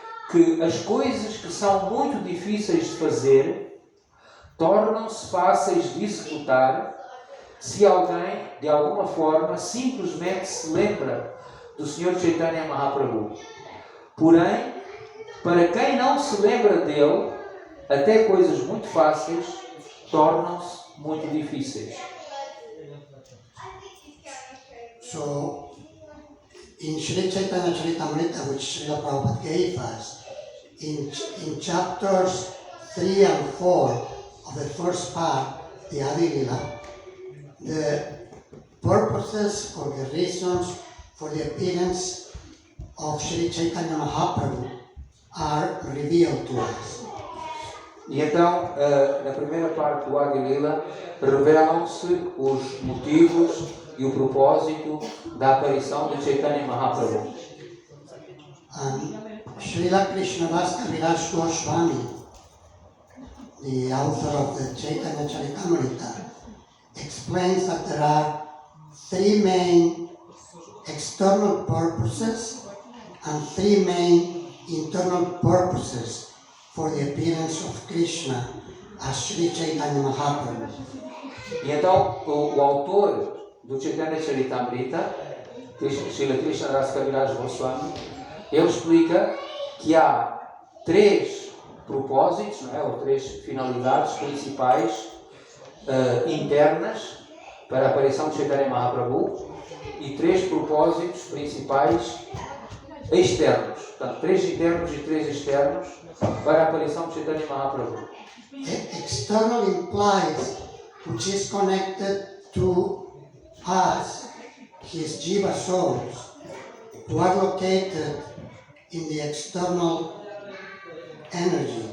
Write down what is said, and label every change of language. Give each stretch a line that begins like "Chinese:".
Portuguese: Que as coisas que são muito difíceis de fazer tornam-se fáceis de executar se alguém, de alguma forma, simplesmente se lembra do Sr. Chaitanya Mahaprabhu. Porém, para quem não se lembra dele, até coisas muito fáceis tornam-se muito difíceis.
English: So, in Shri Chaitanya Charitamrita, which Srila Prabhupada gave us, in chapters 3 and 4 of the first part, the Adi Lila, the purposes or the reasons for the appearance of Shri Chaitanya Mahaprabhu are revealed to us.
Portuguese: E então, na primeira parte do Adi Lila, revelam-se os motivos e o propósito da aparição de Chaitanya Mahaprabhu.
English: Srila Krishnadas Kaviraj Goswami, the author of the Chaitanya Charitamrita, explains that there are 3 main external purposes and 3 main internal purposes for the appearance of Krishna as Sri Chaitanya Mahaprabhu.
Portuguese: E então, o autor do Chaitanya Charitamrita, Srila Krishnadas Kaviraj Goswami, ele explica que há 3 propósitos, não é? Ou 3 finalidades principais internas para a aparição de Chaitanya Mahaprabhu e 3 propósitos principais externos. Portanto, 3 internos e 3 externos para a aparição de Chaitanya Mahaprabhu.
English: External implies which is connected to us, his jiva souls, who are located in the external energy.